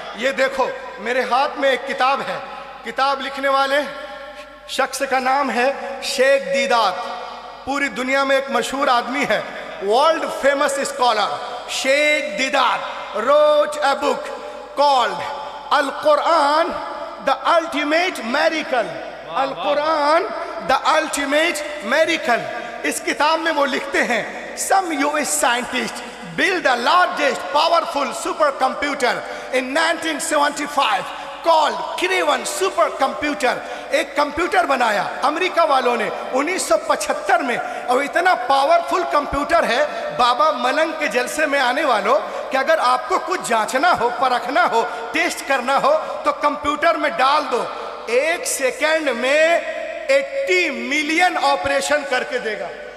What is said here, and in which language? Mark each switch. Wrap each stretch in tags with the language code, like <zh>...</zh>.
<hi>ये देखो मेरे हाथ में एक किताब है, किताब लिखने वाले शख्स का नाम है शेख दीदात। पूरी दुनिया में एक मशहूर आदमी है, world famous scholar Sheikh Deedat</hi> <en>wrote a book called Al Quran the Ultimate Miracle। Al Quran the Ultimate Miracle।</en> <hi>इस किताब में वो लिखते हैं,</hi> <en>some US scientists built the largest powerful supercomputer in 1975 called Craven supercomputer।</en> <hi>एक कंप्यूटर बनाया अमेरिका वालों ने 1975 में, और इतना पावरफुल कंप्यूटर है बाबा मलंग के जलसे में आने वालों कि अगर आपको कुछ जांचना हो, परखना हो, टेस्ट करना हो तो कंप्यूटर में डाल दो, 1 सेकेंड में 80 मिलियन ऑपरेशन करके देगा।</hi>